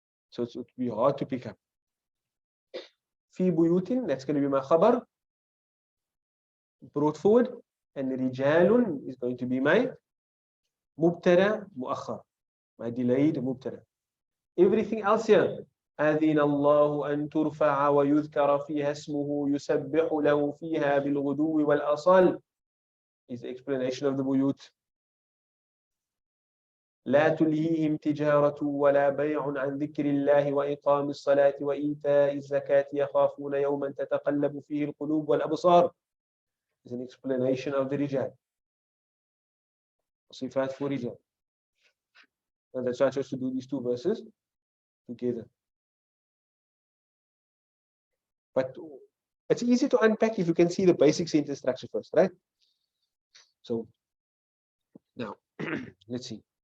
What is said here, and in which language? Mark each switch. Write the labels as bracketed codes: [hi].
[en] So it would be hard to pick up. Fi buyutin, that's going to be my khabar, brought forward, and rijalun is going to be my mubtada muakhar, my delayed mubtada. Everything else here, [ar] أذن الله أن ترفع ويذكر فيها اسمه يسبح له فيها بالغدو والآصال, [en] is the explanation of the buyut. [ar] لا تلهيهم تجارة ولا بيع عن ذكر الله وإقام الصلاة وإيتاء الزكاة يخافون يوما تتقلب فيه القلوب والأبصار, [en] is an explanation of the rijal. Sifat for rijal. And that's why I chose to do these two verses together. But it's easy to unpack if you can see the basic sentence structure first, right? So now let's see.